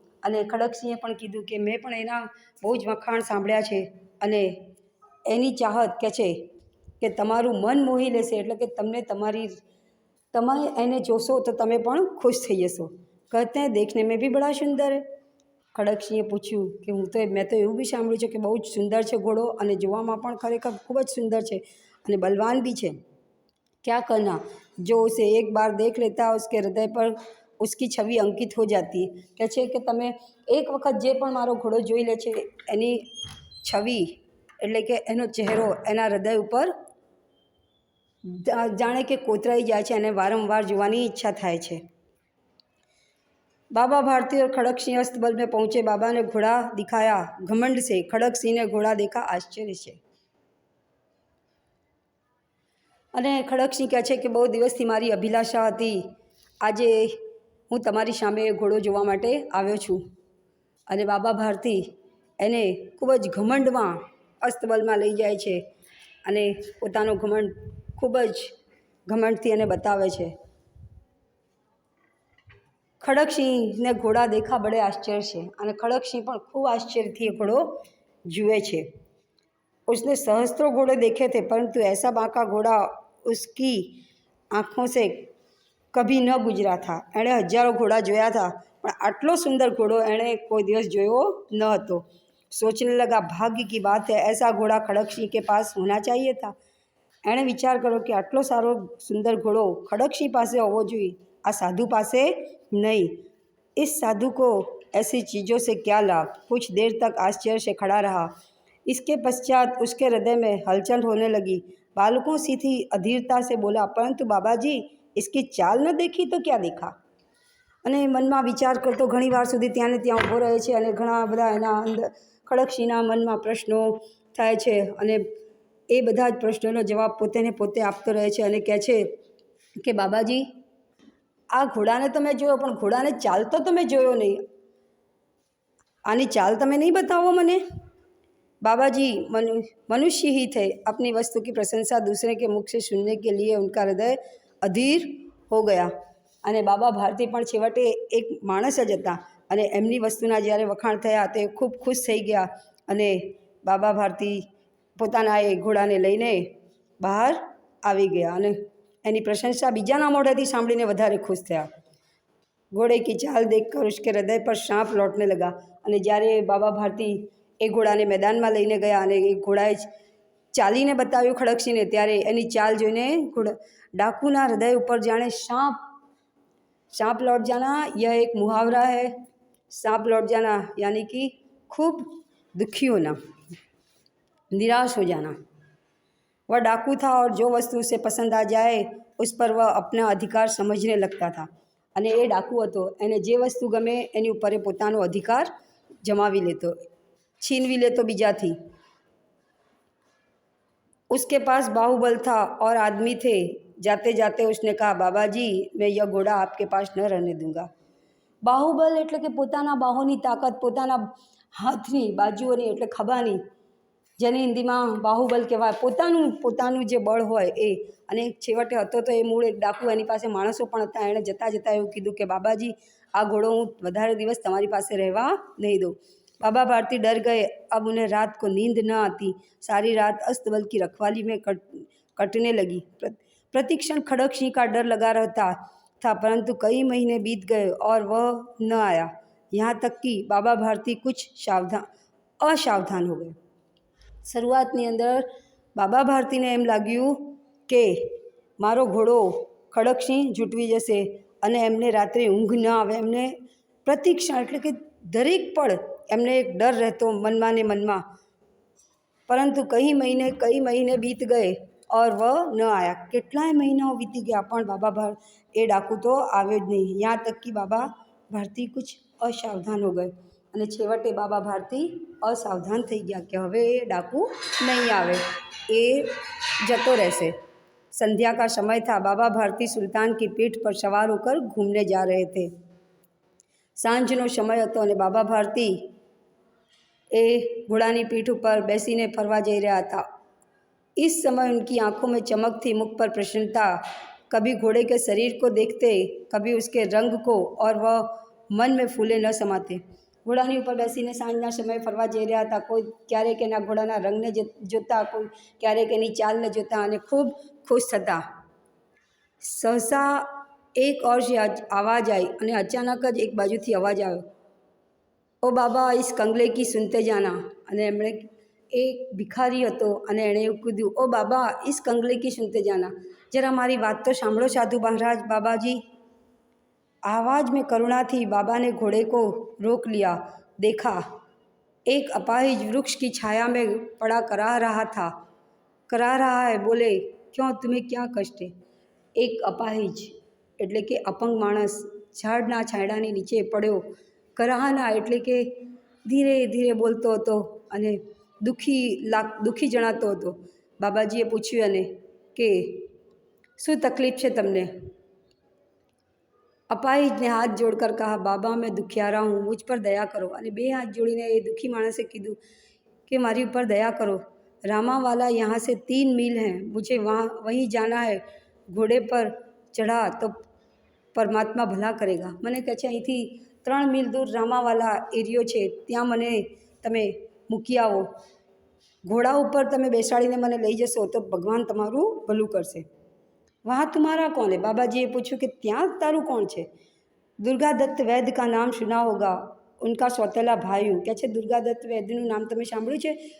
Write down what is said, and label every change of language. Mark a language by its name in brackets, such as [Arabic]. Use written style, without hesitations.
[Gujarati] અને ખડકસિંહે પણ કીધું કે મેં પણ એના બહુ જ વખાણ સાંભળ્યા છે અને એની ચાહત કે છે કે તમારું મન મોહી લેશે, એટલે કે તમે એને જોશો તો તમે પણ ખુશ થઈ જશો। [Hindi] कहते हैं देखने में भी बड़ा सुंदर है। [Gujarati] ખડકસિંહે પૂછ્યું કે મેં તો એવું બી સાંભળ્યું છે કે બહુ જ સુંદર છે ઘોડો અને જોવામાં પણ ખરેખર ખૂબ જ સુંદર છે અને બલવાન બી છે। [Hindi] क्या करना, जो उसे एक बार देख लेता है उसके हृदय पर उसकी छवि अंकित हो जाती है। [Gujarati] કહે છે કે તમે એક વખત જે પણ મારો ઘોડો જોઈ લે છે એની છવિ એટલે કે એનો ચહેરો એના હૃદય ઉપર જાણે કે કોતરાઈ જાય છે અને વારંવાર જોવાની ઈચ્છા થાય છે। [Hindi] बाबा भारती और खड़क सिंह अस्तबल में पहुँचे। बाबा ने घोड़ा दिखाया घमंड से, खड़क सिंह ने घोड़ा देखा आश्चर्य से। [Gujarati] અને ખડકસિંહ કહે છે કે બહુ દિવસથી મારી અભિલાષા હતી, આજે હું તમારી સામે ઘોડો જોવા માટે આવ્યો છું। અને બાબા ભારતી એને ખૂબ જ ઘમંડમાં અસ્તબલમાં લઈ જાય છે અને પોતાનો ઘમંડ ખૂબ જ ઘમંડથી એને બતાવે છે। [Hindi] खड़क सिंह ने घोड़ा देखा, बड़े आश्चर्य से, [Gujarati] અને खड़क सिंह પણ ખૂબ આશ્ચર્યથી ઘોડો જુએ છે। [Hindi] उसने सहस्त्रों घोड़े देखे थे, परंतु ऐसा बांका घोड़ा उसकी आँखों से कभी न गुजरा था। [Gujarati] एણે हजारों घोड़ा જોયા था, પણ આટલો સુંદર ઘોડો એણે કોઈ દિવસ જોયો ન હતો। [Hindi] सोचने लगा, भाग्य की बात है, ऐसा घोड़ा खड़क सिंह के पास होना चाहिए था। [Gujarati] એણે વિચાર કર્યો કે આટલો સારો સુંદર ઘોડો ખડકસિંહ પાસે હોવો જોઈએ, આ સાધુ પાસે नहीं। [Hindi] इस साधु को ऐसी चीज़ों से क्या लाभ। कुछ देर तक आश्चर्य से खड़ा रहा। इसके पश्चात उसके हृदय में हलचल होने लगी। बालकों सी थी अधीरता से बोला, परंतु बाबा जी, इसकी चाल न देखी तो क्या देखा। [Gujarati] અને મનમાં વિચાર કરતો ઘણી વાર સુધી ત્યાં ને ત્યાં ઊભો રહે છે અને ઘણા બધા એના અંદર ખડકસિંહના મનમાં પ્રશ્નો થાય છે અને એ બધા જ પ્રશ્નોનો જવાબ પોતે ને પોતે આપતો રહે છે અને કહે છે કે બાબાજી, આ ઘોડાને તમે જોયો, પણ ઘોડાને ચાલતો તમે જોયો નહીં, આની ચાલ તમે [Hindi] नहीं बताओ [Gujarati] મને। [Hindi] बाबाजी, मनुष्य ही थे। अपनी वस्तु की प्रशंसा दूसरे के मुख से सुनने के लिए उनका हृदय अधीर हो गया। [Gujarati] અને બાબા ભારતી પણ છેવટે એક માણસ જ હતા અને એમની વસ્તુના જ્યારે વખાણ થયા તે ખૂબ ખુશ થઈ ગયા અને બાબા ભારતી પોતાના એ ઘોડાને લઈને બહાર આવી ગયા અને એની પ્રશંસા બીજાના મોઢેથી સાંભળીને વધારે ખુશ થયા। [Hindi] घोड़े की चाल देखकर उसके हृदय पर सांप लौटने लगा। [Gujarati] અને જ્યારે બાબા ભારતી એ ઘોડાને મેદાનમાં લઈને ગયા અને એ ઘોડાએ ચાલીને બતાવ્યું ખડકસિંહને, ત્યારે એની ચાલ જોઈને ડાકુના હૃદય ઉપર જાણે [Hindi] सांप लौट जाना, यह एक मुहावरा है। सांप लौट जाना यानी कि खूब दुखी होना, निराश हो जाना। वह डाकू था और जो वस्तु उसे पसंद आ जाए उस पर वह अपना अधिकार समझने लगता था। [Gujarati] અને એ ડાકુ હતો, એને જે વસ્તુ ગમે એની ઉપર એ પોતાનો અધિકાર જમાવી લેતો, છીનવી લેતો બીજાથી। [Hindi] उसके पास बाहुबल था और आदमी थे। जाते जाते उसने कहा, बाबा जी, मैं यह घोड़ा आपके पास न रहने दूंगा। [Gujarati] बाहुबल એટલે કે પોતાના બાહોની તાકાત, પોતાના હાથની બાજુઓની એટલે ખભાની, જેને હિન્દીમાં બાહુબલ કહેવાય, પોતાનું જે બળ હોય એ। અને છેવટે હતો તો એ મૂળ એક ડાકુ, એની પાસે માણસો પણ હતા। એણે જતાં જતાં એવું કીધું કે બાબાજી, આ ઘોડો હું વધારે દિવસ તમારી પાસે રહેવા નહીં દઉં। [Hindi] बाबा भारती डर गए। अब उन्हें रात को नींद न आती। सारी रात अस्तबल की रखवाली में कटने लगी। प्रतिक्षण खड़क सिंह का डर लगा रहता था, परंतु कई महीने बीत गए और वह न आया। यहाँ तक कि बाबा भारती कुछ असावधान हो गए। [Gujarati] શરૂઆતની અંદર બાબા ભારતીને એમ લાગ્યું કે મારો ઘોડો ખડકસિંહ ઝૂંટવી જશે અને એમને રાત્રે ઊંઘ ન આવે। એમને પ્રતિક્ષણ એટલે કે દરેક પળ એમને એક ડર રહેતો મનમાં ને મનમાં। [Hindi] પરંતુ કઈ મહિને बीत गए और वह न आया। [Gujarati] કેટલાય મહિનાઓ વીતી ગયા પણ એ ડાકુ તો આવ્યો જ નહીં। [Hindi] यहाँ तक कि बाबा भारती कुछ असावधान हो गए [Gujarati] અને છેવટે બાબા ભારતી અસાવધાન થઈ ગયા કે હવે એ ડાકુ નહીં આવે, એ જતો રહેશે। [Hindi] संध्या का समय था। बाबा भारती सुल्तान की पीठ पर सवार होकर घूमने जा रहे थे। [Gujarati] સાંજનો સમય હતો અને બાબા ભારતી એ ઘોડાની પીઠ ઉપર બેસીને ફરવા જઈ રહ્યા હતા। [Hindi] इस समय उनकी आंखों में चमक थी, मुख पर प्रसन्नता। कभी घोड़े के शरीर को देखते, कभी उसके रंग को, और वह मन में फूले न समाते। [Gujarati] घोड़ानी ઉપર બેસીને સાંજના સમયે ફરવા જઈ રહ્યા હતા। કોઈ ક્યારેક એના ઘોડાના રંગને જોતા, કોઈ ક્યારેક એની ચાલને જોતા અને ખૂબ ખુશ થતા। [Hindi] सहसा एक और से आवाज़ आई [Gujarati] અને અચાનક જ એક બાજુથી અવાજ આવ્યો, [Hindi] ओ बाबा, इस कंगले की सुनते जाना। [Gujarati] અને એમણે [Hindi] एक भिखारी [Gujarati] હતો અને એણે એવું કીધું, [Hindi] ओ बाबा, इस कंगले की सुनते जाना, [Gujarati] जरा मारी बात तो सांभळो [Hindi] साधु महाराज। बाबाजी, आवाज़ में करुणा थी। बाबा ने घोड़े को रोक लिया। देखा एक अपाहिज वृक्ष की छाया में पड़ा करा रहा है। बोले, क्यों, तुम्हें क्या कष्ट है। [Gujarati] एक अपाहिज એટલે કે અપંગ માણસ ઝાડના છાંયડાની નીચે પડ્યો, કરાહના એટલે કે ધીરે ધીરે બોલતો હતો અને દુઃખી જણાતો હતો। બાબાજીએ પૂછ્યું એને કે શું તકલીફ છે તમને। [Hindi] अपाहिज ने हाथ जोड़कर कहा, बाबा, मैं दुखियारा हूँ, मुझ पर दया करो। [Gujarati] અને બે હાથ જોડીને એ દુઃખી માણસે કીધું કે મારી ઉપર દયા કરો। [Hindi] रामावाला यहाँ से 3 मील हैं, मुझे वहीं जाना है। घोड़े पर चढ़ा तो પરમાત્મા ભલા કરેગા. [Gujarati] મને કહે છે અહીંથી 3 મીલ દૂર રામાવાલા એરિયો છે, ત્યાં મને તમે મૂકી આવો. ઘોડા ઉપર તમે બેસાડીને મને લઈ જશો તો ભગવાન તમારું ભલું કરશે. [Hindi] વહાં તુમ્હારા કોણ હે? [Gujarati] બાબાજીએ પૂછ્યું કે ત્યાં તારું કોણ છે? [Hindi] दुर्गा दत्त वैद्य का नाम सुना होगा, उनका सौतेला भाई हूँ. [Gujarati] કહે છે દુર્ગા દત્ત વૈદ્યનું નામ તમે સાંભળ્યું છે?